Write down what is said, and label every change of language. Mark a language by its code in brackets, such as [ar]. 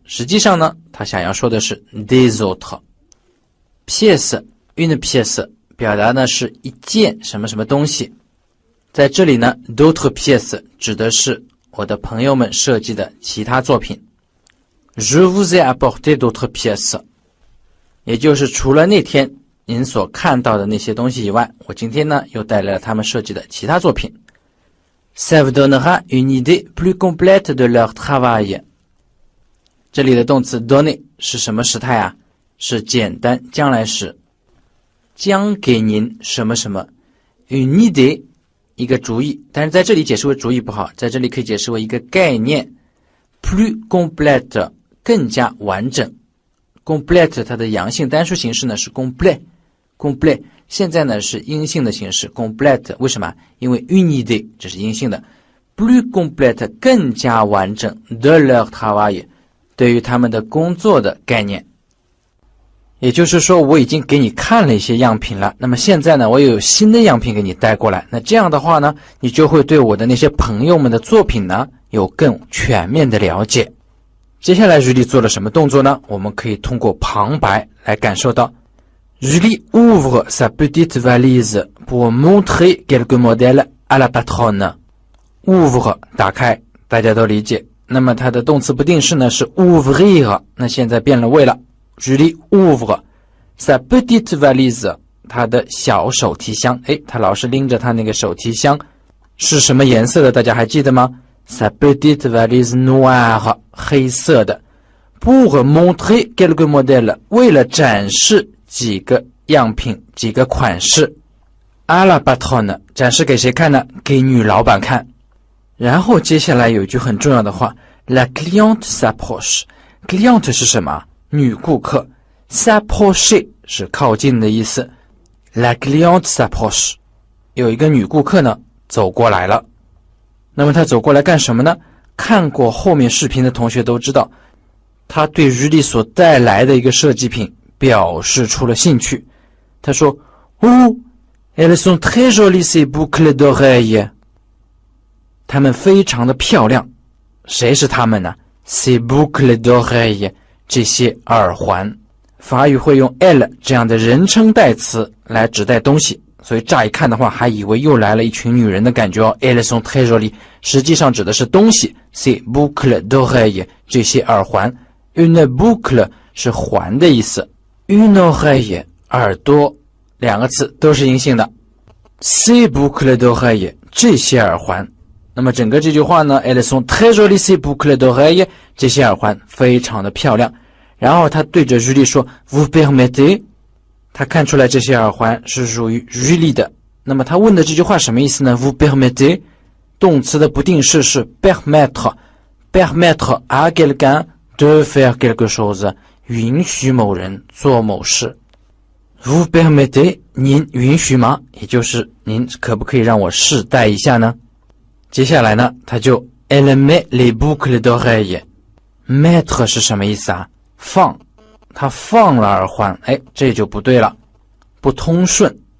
[zh] 实际上呢，他想要说的是 des autres。pièce une pièce 表达的是一件什么什么东西，在这里呢 [fr] d'autres pièces [zh] 指的是我的朋友们设计的其他作品。 [fr] Je vous ai apporté d'autres pièces， [zh] 也就是除了那天您所看到的那些东西以外，我今天呢又带来了他们设计的其他作品。 [fr] Ça vous donnera une idée plus complète de leur travail。 [zh] 这里的动词 donner 是什么时态啊？是简单将来时，将给您什么什么。 une idée 一个主意，但是在这里解释为主意不好，在这里可以解释为一个概念。 [fr] plus complète [zh] 更加完整。complete 它的阳性单数形式呢是 complet， 现在呢是阴性的形式 complete， 为什么？因为 une idée 这是阴性的。plus complete 更加完整 [fr] de leur travail [zh] 对于他们的工作的概念。也就是说我已经给你看了一些样品了，那么现在呢我又有新的样品给你带过来，那这样的话呢你就会对我的那些朋友们的作品呢有更全面的了解。接下来余力做了什么动作呢？我们可以通过旁白来感受到。 [fr] 余力 ouvre sa petite valise pour montrer quelques modèles à la patronne。 [zh] ouvre 打开，大家都理解。那么它的动词不定式呢是 ouvrir， 那现在变了位了。 [fr] 余力 ouvre sa petite valise， [zh] 他的小手提箱。他老是拎着他那个手提箱，是什么颜色的？大家还记得吗？ [fr] Sa petite valise noire， [zh] 黑色的。 [fr] pour montrer quelques modèles， [zh] 为了展示几个样品几个款式。 [fr] à la patronne， [zh] 展示给谁看呢？给女老板看。然后接下来有一句很重要的话 [fr] La cliente s'approche。 [zh] cliente 是什么？女顾客。 s'approcher 是靠近的意思。 [fr] La cliente s'approche， [zh] 有一个女顾客呢走过来了。那么她走过来干什么呢？看过后面视频的同学都知道，她对余力所带来的一个设计品表示出了兴趣。她说 [fr] Oh, elles sont très jolies ces boucles d'oreilles。 [zh] 她们非常的漂亮。谁是她们呢？ [fr] Ces boucles d'oreilles， [zh] 这些耳环。法语会用 elles 这样的人称代词来指代东西，所以乍一看的话还以为又来了一群女人的感觉哦。 [fr] Elles sont très jolies， [zh] 实际上指的是东西。 [fr] Ces boucles d'oreilles， 这些耳环。 [zh] Une boucle 是环的意思。Une oreille 耳朵，两个词都是阴性的。 [fr] Ces boucles d'oreilles [zh] 这些耳环。那么整个这句话呢 [fr] Elles sont très jolies ces boucles d'oreilles， [zh] 这些耳环非常的漂亮。然后他对着余力说 [fr] Vous permettez， [zh] 他看出来这些耳环是属于余力的。那么他问的这句话什么意思呢？ [fr] Vous permettez [zh] 动词的不定式是 permettre， [fr] permettre à quelqu'un de faire quelque chose， [zh] 允许某人做某事。 [fr] Vous permettez， [zh] 您允许吗？也就是您可不可以让我试戴一下呢？接下来呢，他就 [fr] Elle met les boucles d'oreilles。 [zh] mettre 是什么意思啊？放，他放了耳环，哎，这就不对了，不通顺。